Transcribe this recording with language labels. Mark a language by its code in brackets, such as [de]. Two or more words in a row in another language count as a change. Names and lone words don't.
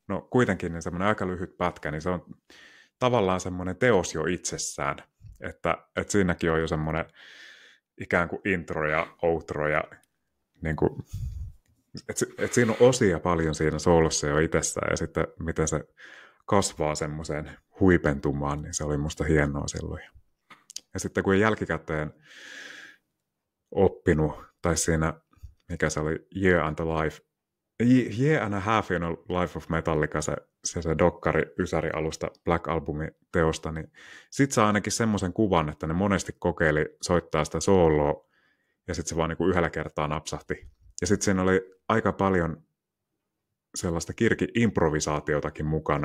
[fi] no kuitenkin niin semmoinen aika lyhyt pätkä, niin se on tavallaan semmoinen teos jo itsessään, että siinäkin on jo semmoinen ikään kuin intro ja outro ja niin kuin, että siinä on osia paljon siinä soolossa jo itsessään ja sitten miten se kasvaa semmoiseen huipentumaan, niin se oli musta hienoa silloin. Ja sitten kun jälkikäteen oppinut, tai siinä, mikä se oli, Year and a Half in a Life of Metallica, se dokkari Ysäri-alusta Black Albumin teosta, niin sit saa ainakin semmoisen kuvan, että ne monesti kokeili soittaa sitä sooloa, ja sitten se vaan niin kuin yhdellä kertaa napsahti. Ja sitten siinä oli aika paljon sellaista kirki-improvisaatiotakin mukana.